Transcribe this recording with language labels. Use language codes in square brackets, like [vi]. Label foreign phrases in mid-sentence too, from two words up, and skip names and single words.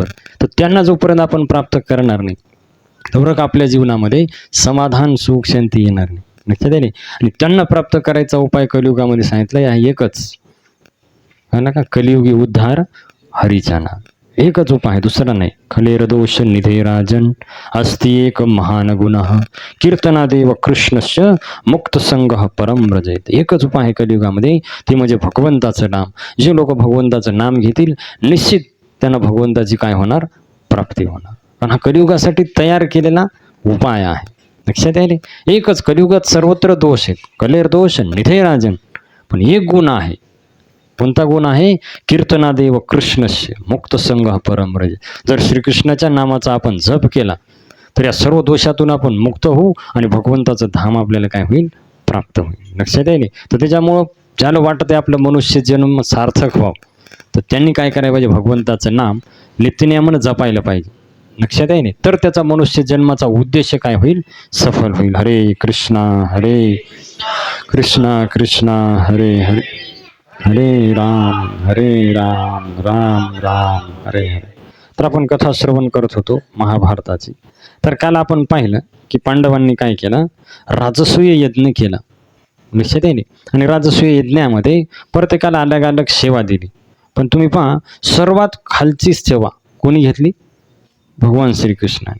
[mr] तर त्यांना जोपर्यंत आपण प्राप्त करणार नाही तोवर आपल्या जीवनामध्ये समाधान सुख शांती येणार नाही. लक्षात आहे. आणि त्यांना प्राप्त करायचा उपाय कलियुगामध्ये सांगितला आहे एकच, हा ना का, कलियुगी उद्धार हरीचा नाम. एकच उपाय आहे, दुसरा नाही. [sa] खलेर दोष निधे राजन अस्ति एक महान गुणः, कीर्तनादेव कृष्णस्य मुक्त संग परम व्रजयेत. [mr] एकच उपाय आहे कलियुगामध्ये, ते म्हणजे भगवंताचं नाम. जे लोक भगवंताचं नाम घेतील निश्चित त्यांना भगवंताची काय होणार, प्राप्ती होणार. पण हा कलियुगासाठी तयार केलेला उपाय आहे. लक्षात आहे. एकच, कलियुगात सर्वत्र दोष आहेत. [sa] कलेर दोष निधे राजन, [mr] पण एक गुण आहे. कोणता गुण आहे, [sa] कीर्तनादेव कृष्णस्य मुक्त संग परम व्रज. [mr] जर श्रीकृष्णाच्या नामाचा आपण जप केला तर या सर्व दोषातून आपण मुक्त होऊ आणि भगवंताचं धाम आपल्याला काय होईल, प्राप्त होईल. लक्षात आहे. तर त्याच्यामुळं ज्याला वाटतं आहे आपलं मनुष्य जन्म सार्थक व्हावं तर त्यांनी काय करायला पाहिजे, भगवंताचं नाम नित्यनियमानं जपायला पाहिजे. लक्षात आहे. तर त्याचा मनुष्य जन्माचा उद्देश काय होईल, सफल होईल. [sa] हरे कृष्णा कृष्णा हरे हरे, हरे राम राम राम हरे हरे. [mr] तर आपण कथा श्रवण करत होतो महाभारताची. तर काल आपण पाहिलं की पांडवांनी काय केलं, राजसूय यज्ञ केला. लक्षात आहे. आणि राजसूय यज्ञामध्ये प्रत्येकाला अलग अलग सेवा दिली. पण तुम्ही पहा, सर्वात खालची सेवा कोणी घेतली, भगवान श्रीकृष्णाने.